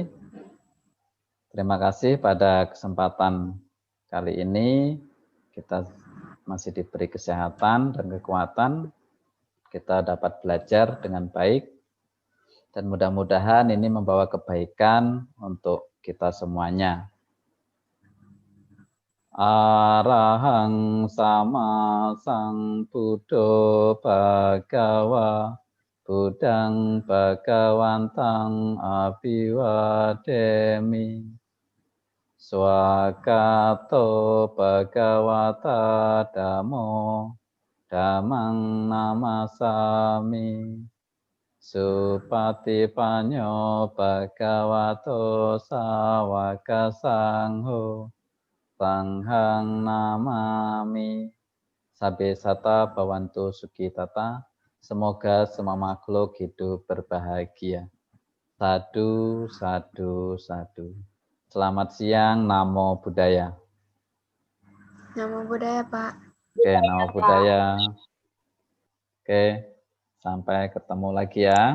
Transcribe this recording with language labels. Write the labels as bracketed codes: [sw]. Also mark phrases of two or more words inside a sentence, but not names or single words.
[id] Terima kasih pada kesempatan kali ini. Kita masih diberi kesehatan dan kekuatan. Kita dapat belajar dengan baik. Dan mudah-mudahan ini membawa kebaikan untuk kita semuanya. [pi] Arahang sama sang Buddha Bhagawa Budang Bhagawantang Abhiwademi Swakato Bhagawata Dhammo Dhammang Namasami Supatipanyo Bhagavato Sawaka Sangho Sanghang namami. Sabe sata bawantu sukitata. [id] Semoga semua makhluk hidup berbahagia. [pi] Sadu, sadu, sadu. [id] Selamat siang, [pi] Namo Buddhaya. Nama budaya, Pak. [id] Oke, [pi] Namo Buddhaya. [id] Oke, sampai ketemu lagi ya.